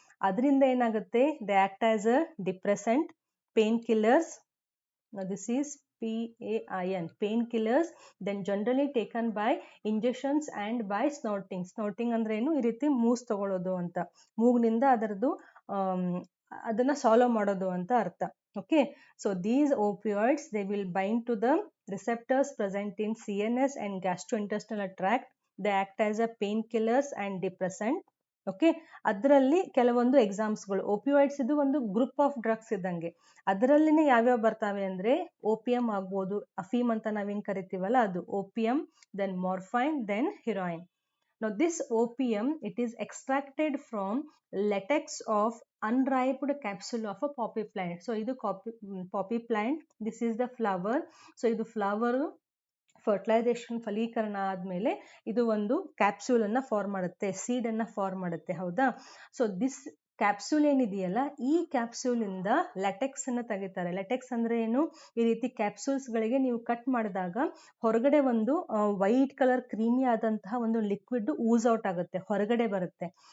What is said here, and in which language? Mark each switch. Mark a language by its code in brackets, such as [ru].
[kn] ಅದರಿಂದ ಏನಾಗುತ್ತೆ, [en] They act as a depressant, pain killers, this is PAIN, painkillers, then generally taken by injections and by snorting. [kn] Snorting ಅಂದ್ರೆ ಏನು, ಈ ರೀತಿ ಮೂಸ್ ತಗೊಳ್ಳೋದು ಅಂತ, ಮೂಗ್ನಿಂದ ಅದರದ್ದು ಅದನ್ನ ಸಾಲ್ವ್ ಮಾಡೋದು ಅಂತ ಅರ್ಥ. [en] Okay, so these opioids, they will bind to the receptors present in CNS and gastrointestinal tract. They act as a painkillers and depressant. [kn] Okay, ಅದರಲ್ಲಿ ಕೆಲವೊಂದು ಎಕ್ಸಾಮ್ಸ್ಗಳು, ಓಪಿಯಾಯ್ಡ್ಸ್ ಇದು ಒಂದು ಗ್ರೂಪ್ ಆಫ್ ಡ್ರಗ್ಸ್ ಇದ್ದಂಗೆ. ಅದರಲ್ಲಿನೇ ಯಾವ್ಯಾವ ಬರ್ತಾವೆ ಅಂದ್ರೆ, ಓಪಿಯಂ ಆಗ್ಬೋದು, ಅಫೀಮ್ ಅಂತ ನಾವೇನ್ ಕರಿತೀವಲ್ಲ ಅದು, opium, then morphine, then ಹಿರಾಯಿನ್. [en] Now this opium, it is extracted from latex of unripened capsule of a poppy plant. So idu poppy plant, this is the flower. [kn] So idu flower fertilisation, ಫಲೀಕರಣ ಆದ್ಮೇಲೆ ಇದು ಒಂದು capsule ಅನ್ನ form ಮಾಡುತ್ತೆ, seed ಅನ್ನ form ಮಾಡುತ್ತೆ, ಹೌದಾ? So this capsule ಏನಿದೆಯಲ್ಲ, ಈ ಕ್ಯಾಪ್ಸೂಲ್ ಇಂದ ಲ್ಯಾಟೆಕ್ಸ್ ಅನ್ನ ತೆಗಿತಾರೆ. ಲ್ಯಾಟೆಕ್ಸ್ ಅಂದ್ರೆ ಏನು, ಈ ರೀತಿ ಕ್ಯಾಪ್ಸೂಲ್ಸ್ ಗಳಿಗೆ ನೀವು ಕಟ್ ಮಾಡಿದಾಗ ಹೊರಗಡೆ ಒಂದು ವೈಟ್ ಕಲರ್ ಕ್ರೀಮಿ ಆದಂತಹ ಒಂದು ಲಿಕ್ವಿಡ್ ಊಸ್ ಔಟ್ ಆಗುತ್ತೆ, ಹೊರಗಡೆ ಬರುತ್ತೆ.